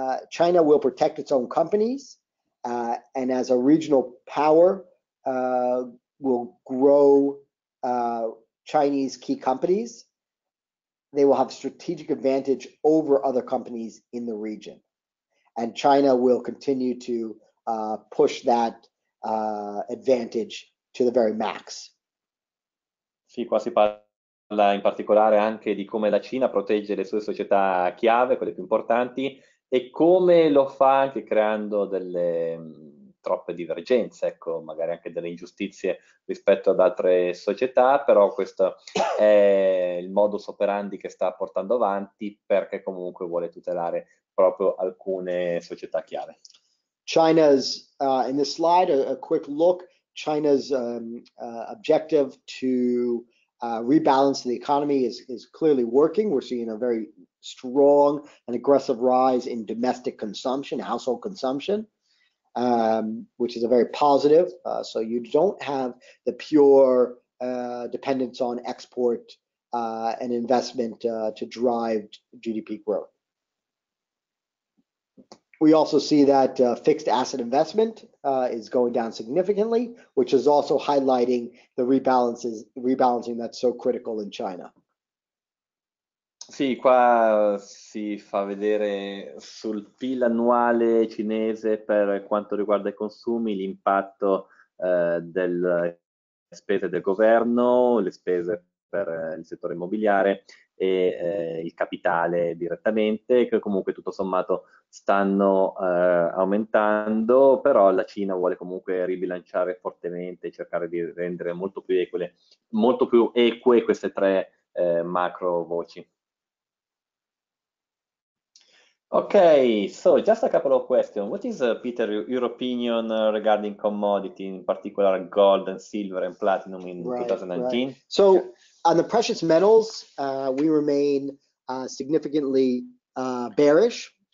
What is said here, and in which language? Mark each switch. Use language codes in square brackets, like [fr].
[en] China will protect its own companies, and as a regional power, will grow Chinese key companies. They will have strategic advantage over other companies in the region. And China will continue to push that advantage to the very max. [it] Sì, qua si parla in particolare anche di come la Cina protegge le sue società chiave, quelle più importanti, e come lo fa anche creando delle troppe divergenze, ecco, magari anche delle ingiustizie rispetto ad altre società, però questo è il modus operandi che sta portando avanti perché comunque vuole tutelare proprio alcune società chiave. [en] China's, in this slide, a quick look, China's objective to rebalance the economy is clearly working. We're seeing a very strong and aggressive rise in domestic consumption, household consumption, which is a very positive. So you don't have the pure dependence on export and investment to drive GDP growth. We also see that fixed asset investment is going down significantly, which is also highlighting the rebalancing that's so critical in China. [it] Sì, qua si fa vedere sul PIL annuale cinese per quanto riguarda i consumi l'impatto delle spese del governo, le spese per il settore immobiliare il capitale direttamente, che comunque tutto sommato stanno aumentando, però la Cina vuole comunque ribilanciare fortemente, cercare di rendere molto più eque queste tre macro voci. [en] Okay, so just a couple of questions. What is, Peter, your opinion regarding commodity, in particular gold and silver and platinum in 2019? Right. So on the precious metals, we remain significantly bearish.